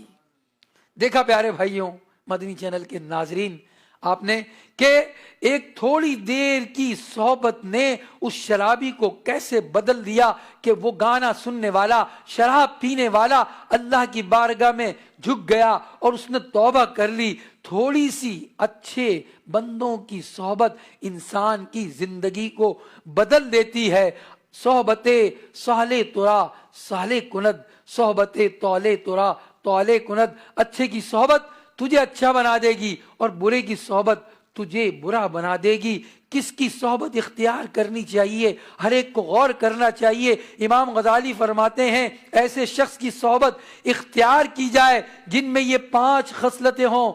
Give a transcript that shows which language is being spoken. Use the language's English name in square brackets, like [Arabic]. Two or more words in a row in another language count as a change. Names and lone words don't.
[Urdu] دیکھا پیارے بھائیوں، مدنی چینل کے ناظرین، آپ نے کہ ایک تھوڑی دیر کی صحبت نے اس شرابی کو کیسے بدل دیا کہ وہ گانا سننے والا، شراب پینے والا اللہ کی بارگاہ میں جھک گیا اور اس نے توبہ کر لی۔ تھوڑی سی اچھے بندوں کی صحبت انسان کی زندگی کو بدل دیتی ہے۔ [Persian] صحبت صالح ترا صالح کند، صحبت طالح ترا طالح کند، [Urdu] اچھے کی صحبت تجھے اچھا بنا دے گی اور برے کی صحبت تجھے برا بنا دے گی۔ کس کی صحبت اختیار کرنی چاہیے، ہر ایک کو غور کرنا چاہیے۔ امام غزالی فرماتے ہیں، ایسے شخص کی صحبت اختیار کی جائے جن میں یہ 5 خصلتیں ہوں۔